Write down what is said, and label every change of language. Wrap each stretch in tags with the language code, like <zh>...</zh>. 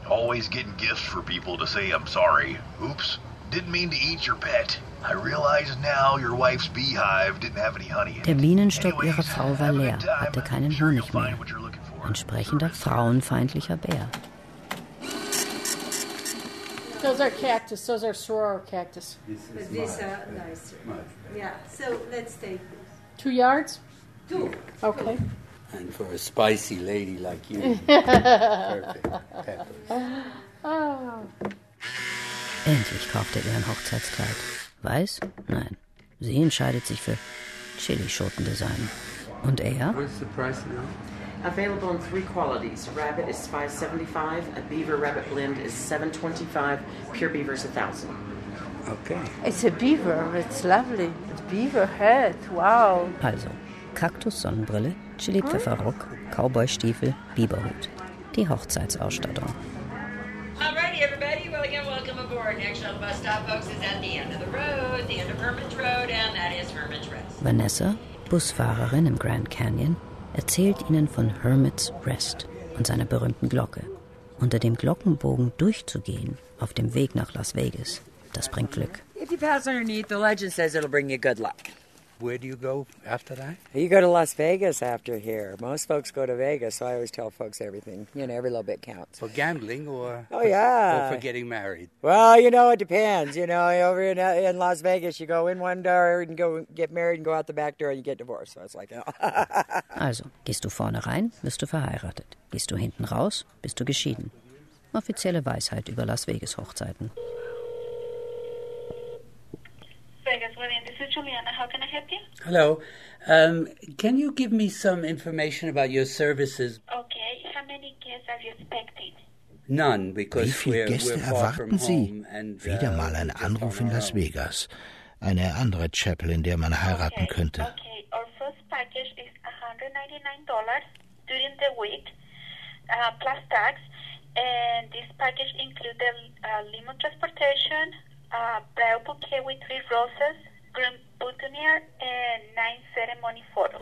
<en>Always getting gifts for people to say I'm sorry. Oops, didn't mean to eat your pet. I realize now your wife's beehive didn't have any honey.</en> <de>Der Bienenstock ihrer Frau war leer, hatte keinen Honig mehr. Entsprechender frauenfeindlicher Bär.</de> <en>Those are cactus. Those are soror cactus. These are nicer. Yeah. So let's take this. 2 yards? Two. Okay. And for a spicy lady like you. Perfect. Oh.</en> <de>Endlich kaufte er ein Hochzeitskleid. Weiß? Nein. Sie entscheidet sich für Chilischoten-Design. Und er?</de> <en>What's the price now? Available in 3 qualities. Rabbit is $5.75. A beaver rabbit blend is $7.25. Pure beaver is $1,000. Okay. It's a beaver. It's lovely. It's beaver head. Wow.</en> <de>Also, Kaktussonnenbrille, Chili-Pfeffer-Rock, Cowboy-Stiefel, Biberhut. Die Hochzeitsausstattung.</de> <en>Alrighty, everybody. Well, again, welcome aboard. Next on the bus stop, folks, is at the end of the road, the end of Hermitage Road, and that is Hermitage Rest.</en> <de>Vanessa, Busfahrerin im Grand Canyon, erzählt ihnen von Hermit's Rest und seiner berühmten Glocke. Unter dem Glockenbogen durchzugehen auf dem Weg nach Las Vegas, das bringt Glück.</de> <en>If you pass underneath, the legend says it'll bring you good luck. Where do you go after that? You go to Las Vegas after here. Most folks go to Vegas, so I always tell folks everything. You know, every little bit counts. For gambling or, oh, yeah, or for getting married? Well, you know, it depends. You know, over in Las Vegas, you go in one door and go get married and go out the back door and you get divorced. So it's like, oh.</en> <de>Also, gehst du vorne rein, wirst du verheiratet. Gehst du hinten raus, bist du geschieden. Offizielle Weisheit über Las Vegas Hochzeiten.</de> <en>Vegas Wedding, this is Juliana. How can I help you? Hello. Can you give me some information about your services? Okay. How many guests are you expecting? None, because</en> <de>wie viele Gäste erwarten Sie? Wieder mal ein Anruf in Las Vegas. Eine andere Chapel, in der man heiraten könnte.</de> <en>Okay. Our first package is $199 during the week, plus tax. And this package includes limo transportation, bridal bouquet with three roses, groom boutonniere and nine ceremony photos.</en>